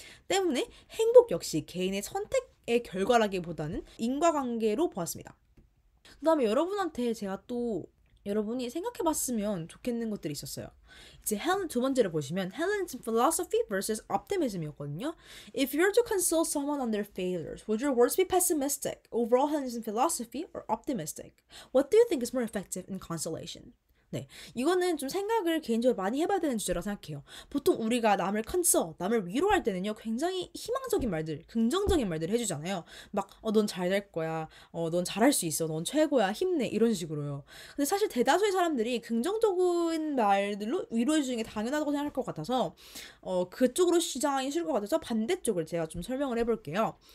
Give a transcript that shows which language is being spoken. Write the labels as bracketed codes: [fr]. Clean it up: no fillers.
[ko] 때문에 행복 역시 개인의 선택의 결과라기보다는 인과관계로 보았습니다. 그 다음에 여러분한테 제가 또 여러분이 생각해봤으면 좋겠는 것들이 있었어요. 이제 두 번째를 보시면 [en] Hellenism philosophy versus optimism [ko] 이었거든요. [en] If you were to console someone on their failures, would your words be pessimistic, overall Hellenism philosophy, or optimistic? What do you think is more effective in consolation? [ko] 네, 이거는 좀 생각을 개인적으로 많이 해봐야 되는 주제라고 생각해요. 보통 우리가 남을 남을 위로할 때는요, 굉장히 희망적인 말들, 긍정적인 말들을 해주잖아요. 막, 넌 잘 될 거야. 넌 잘할 수 있어. 넌 최고야. 힘내. 이런 식으로요. 근데 사실 대다수의 사람들이 긍정적인 말들로 위로해주는 게 당연하다고 생각할 것 같아서, 그쪽으로 시장하기 싫을 것 같아서 반대쪽을 제가 좀 설명을 해볼게요.